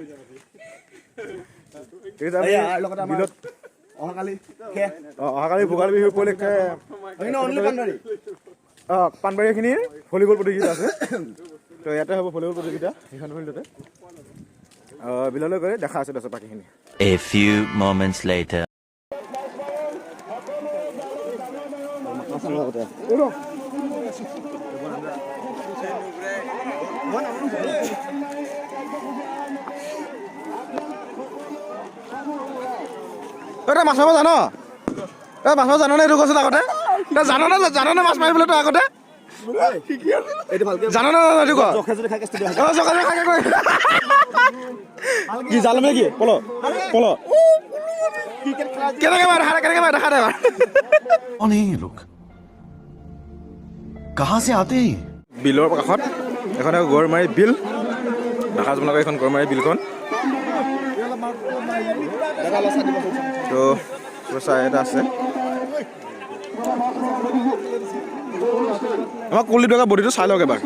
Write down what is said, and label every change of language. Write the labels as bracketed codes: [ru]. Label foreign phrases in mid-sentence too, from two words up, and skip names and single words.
[as] বিলত অহাকালি ভোগালী বিহু উপলক্ষে পানবাৰীখিনিৰ ভলীবল প্ৰতিযোগিতা আছে। তো ইয়াতে হ'ব ভলীবল প্ৰতিযোগিতা সেইখন ফিল্ডতে। বিললৈ গৈ দেখা আছে তাৰপিছত বাকীখিনি। [en] A few moments later. [as] তই মাছ মাৰিব জান? তই মাছ মাৰিব জাননে? এইটো কৈছিল আগতে। তই জাননে মাছ মাৰিবলৈ? তই আগতে জাননে? এইটো ক কি জাল মানে কি? পল কেনেকে মাৰে দেখা দে এবাৰ। [hi] कौन है ये लोग? कहाँ से आते हैं? [as] বিলৰ কাষত এখন গৰমাৰী বিল দেখা আপোনালোকে। এইখন গৰমাৰী বিলখন। তো চাই এটা আছে আমাৰ কুলদীপ ডেকাৰ বডিটো চাই লওক এবাৰ।